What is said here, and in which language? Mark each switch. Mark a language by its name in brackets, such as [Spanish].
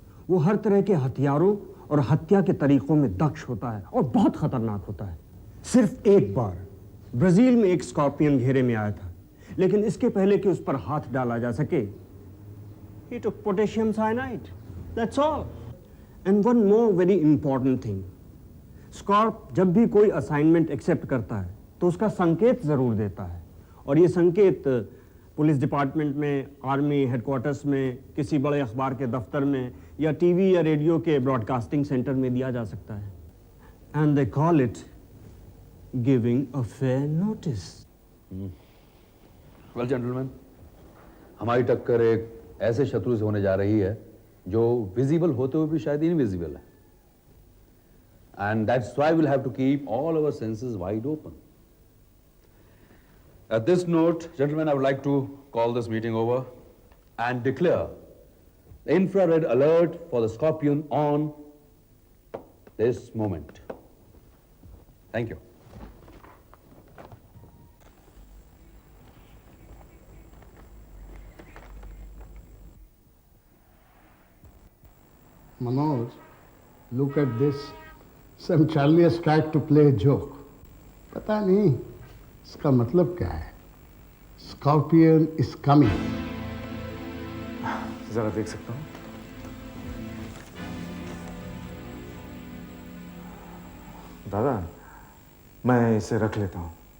[Hindi] वो हर तरह के हथियारों और हत्या के तरीकों में दक्ष होता है और बहुत खतरनाक होता है। सिर्फ एक बार ब्राजील में एक स्कॉर्पियन घेरे में आया था, लेकिन इसके पहले कि उस पर हाथ डाला जा सके, he took potassium cyanide. [English] That's all. And one more very important thing. [Hindi] स्कॉर्प जब भी कोई असाइनमेंट एक्सेप्ट करता है तो उसका संकेत जरूर देता है, और ये संकेत पुलिस डिपार्टमेंट में, आर्मी हेडक्वार्टर्स में, किसी बड़े अखबार के दफ्तर में, या टीवी या रेडियो के ब्रॉडकास्टिंग सेंटर में दिया जा सकता है। [English] And they call it giving a fair notice. [Hindi] Well gentleman, हमारी टक्कर एक ऐसे शत्रु से होने जा रही है जो विजिबल होते हुए भी शायद इनविजिबल है, and that's why will have to keep all our senses wide open. [English] At this note, gentlemen, I would like to call this meeting over and declare the infrared alert for the Scorpion on this moment. Thank you. Manoj, look at this. Some Charlie has tried to play a joke. [Hindi] पता नहीं इसका मतलब क्या है. [English] Scorpion is coming. [Hindi] जरा देख सकता हूँ. दादा, मैं इसे रख लेता हूँ.